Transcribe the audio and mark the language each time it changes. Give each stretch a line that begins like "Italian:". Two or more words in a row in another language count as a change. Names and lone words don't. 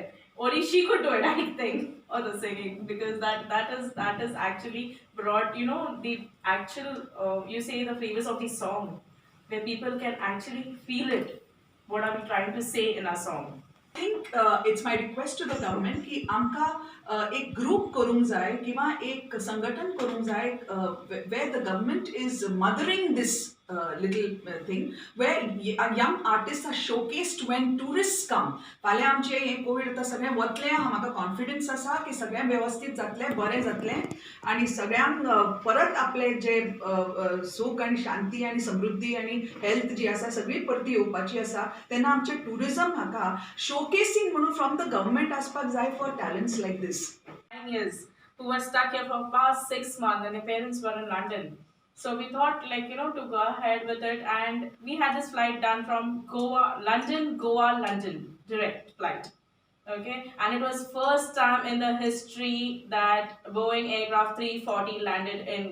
English: Only she could do it, I think, or the singing, because that is actually brought, the actual, you say the flavors of the song, where people can actually feel it. What are we trying to say in our song? I think it's my request to the government
Konkani: की आमका एक group करूंक जाय किंवा एक संघटन करूंक जाय
English: where the government is mothering this little thing where young artists are showcased when tourists come.
Konkani: फाल्यां आमचे हे कोविड आता सगळें वतलें म्हाका कॉन्फिडन्स आसा की सगळें वेवस्थीत जातलें बरें जातलें आनी सगळ्यांक परत आपले जे सूख आनी शांती आनी समृद्धी आनी हेल्थ जी आसा सगळी परती येवपाची आसा तेन्ना आमचे टुरिझम हाका showcasing म्हणून
English: from the government
Konkani: आसपाक जाय
English: for talents like this. 9 years who were stuck here for past 6 months and their parents were in London. So we thought to go ahead with it and we had this flight done from London, direct flight. Okay, and it was first time in the history that Boeing aircraft 340 landed in Goa.